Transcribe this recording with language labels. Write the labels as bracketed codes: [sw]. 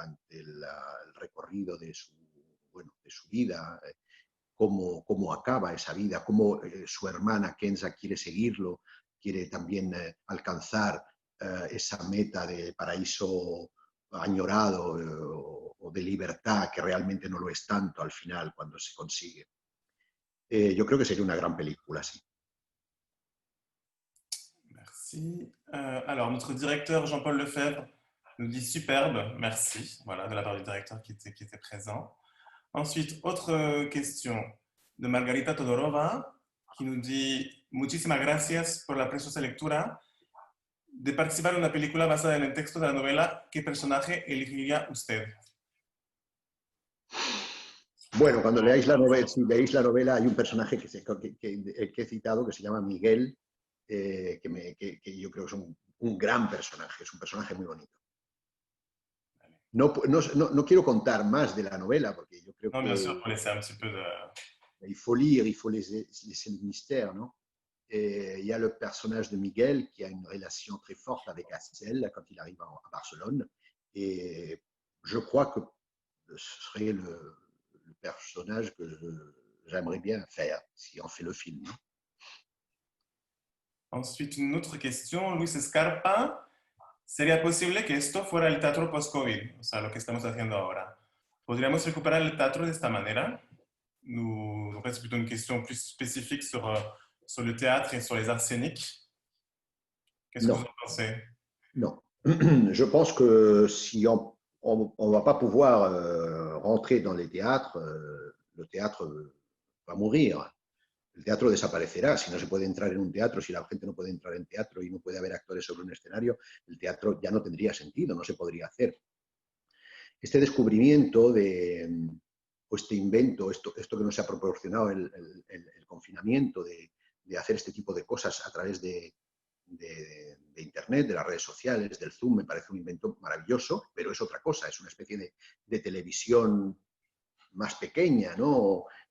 [es] el recorrido bueno, de su vida, cómo acaba esa vida, cómo su hermana Kenza quiere seguirlo, quiere también alcanzar esa meta de paraíso añorado o de libertad que realmente no lo es tanto al final cuando se consigue. Yo creo que sería una gran película, sí. [fr] Merci. Alors, notre directeur Jean-Paul Lefebvre nous dit superbe, merci, voilà, de la part du directeur qui était présent. Ensuite, autre question de Margarita Todorova qui nous dit [es] muchísimas gracias por la preciosa lectura. De participar en una película basada en el texto de la novela, ¿qué personaje elegiría usted? Bueno, cuando leáis la novela, si leéis la novela, hay un personaje que he citado que se llama Miguel, que yo creo que es un gran personaje, es un personaje muy bonito. No quiero contar más de la novela porque yo creo [fr] Non, bien sûr, que pour laisser un petit peu de... il faut lire, il faut laisser le mystère, non? Et il y a le personnage de Miguel qui a une relation très forte avec Astel quand il arrive à Barcelone. Et je crois que ce serait le personnage que j'aimerais bien faire si on fait le film. Non? Ensuite, une autre question, Luis Escarpa. [es] ¿Sería posible que esto fuera el teatro post-COVID? O sea, lo que estamos haciendo ahora. ¿Podríamos recuperar el teatro de esta manera? [fr] Donc là, c'est plutôt une question plus spécifique sur le théâtre et sur les arts scéniques. Qu'est-ce que vous Non, en pensez? non. Je pense que si on va pas pouvoir rentrer dans les théâtres, le théâtre va mourir. [es] El teatro desaparecerá. Si no se puede entrar en un teatro, si la gente no puede entrar en teatro y no puede haber actores sobre un escenario, el teatro ya no tendría sentido, no se podría hacer. Este descubrimiento o este invento, esto que nos ha proporcionado el confinamiento de hacer este tipo de cosas a través de Internet, de las redes sociales, del Zoom, me parece un invento maravilloso, pero es otra cosa, es una especie de televisión más pequeña, ¿no?